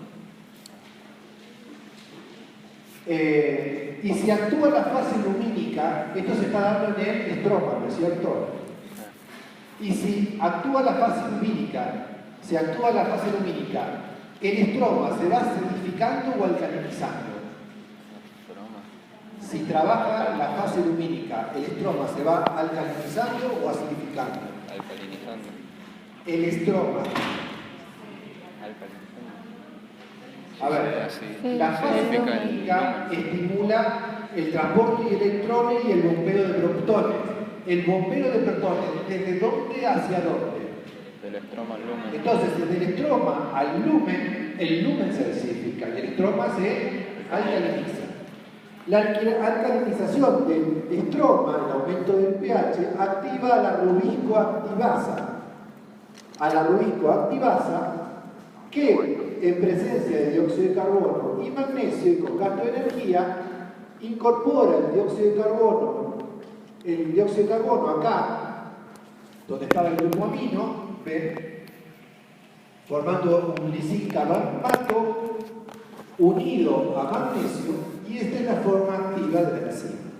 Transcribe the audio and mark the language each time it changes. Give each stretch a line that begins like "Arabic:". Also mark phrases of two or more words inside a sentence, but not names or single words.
Spanish: Y si actúa la fase lumínica, esto se está dando en el estroma, ¿no es cierto? Y si actúa la fase lumínica, el estroma se va acidificando o alcalinizando. Si trabaja la fase lumínica, el estroma se va alcalinizando o acidificando. Alcalinizando. El estroma. Alcalinizando. A ver, la fase lumínica estimula el transporte de electrones y el bombeo de protones. El bombeo de protones, ¿desde dónde hacia dónde? Del estroma al lumen. Entonces, desde el estroma al lumen, el lumen se acidifica y el estroma se alcaliniza. La alcalinización del estroma, el aumento del pH, activa a la rubisco activasa. A la rubisco activasa que, en presencia de dióxido de carbono y magnesio y con gasto de energía, incorpora el dióxido de carbono acá, donde estaba el grupo amino, ¿ven? Formando un lisín-carbonato unido a magnesio, y esta es la forma activa de la enzima.